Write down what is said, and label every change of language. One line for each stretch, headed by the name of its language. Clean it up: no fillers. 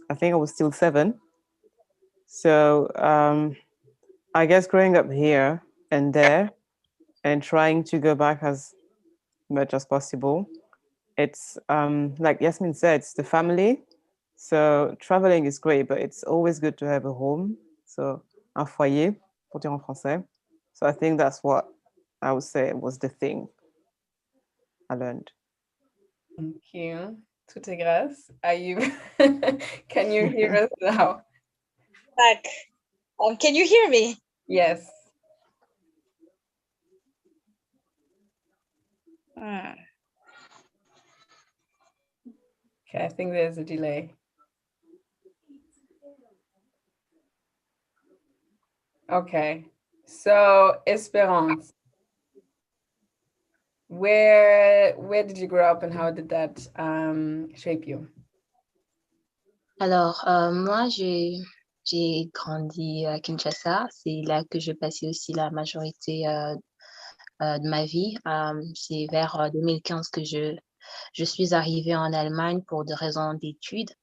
English: I think I was still 7. So I guess growing up here and there and trying to go back as much as possible. It's like Yasmin said, it's the family. So traveling is great, but it's always good to have a home.
French: So un foyer, pour dire en français.
English: So I think that's what I would say was the thing I learned. Thank you. Toutes grâces. Are you? Can you hear us now? Back. Can you hear me? Yes. Okay, I think there's a delay. Okay, so Esperance, where did you grow up and how did that shape you?
French: Alors, moi, j'ai grandi à Kinshasa. C'est là que j'ai passé aussi la majorité de ma vie. C'est vers 2015 que je suis arrivée en Allemagne pour des raisons d'études.